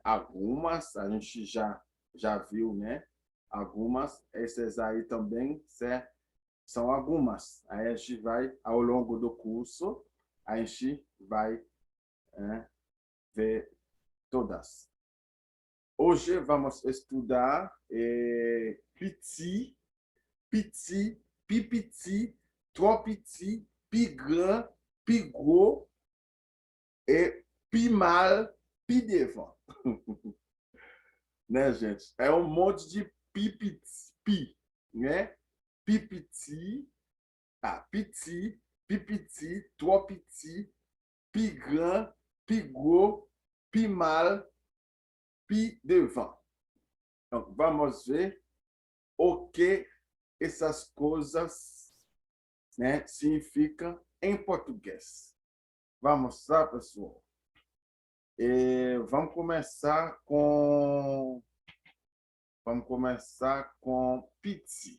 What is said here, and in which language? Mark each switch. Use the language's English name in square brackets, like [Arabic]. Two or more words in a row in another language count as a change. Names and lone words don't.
[Portuguese] Algumas a gente já viu, né? Algumas, essas aí também, certo? São algumas. Aí a gente vai, ao longo do curso, a gente vai, né, ver todas. Hoje vamos estudar [Haitian Creole] petit, petit, pipiti, trop petit, pi grand, pi gros e pi mal, pi devant. [Portuguese] Né, gente? É um monte de pipiti, pi, né? [Haitian Creole] Pipiti, petit, pipiti, trop petit, pi grand, pi gros, pi mal, pi devant. [Portuguese] Então, vamos ver o que essas coisas, né, significam em português. Vamos lá, pessoal? Vamos começar com petit.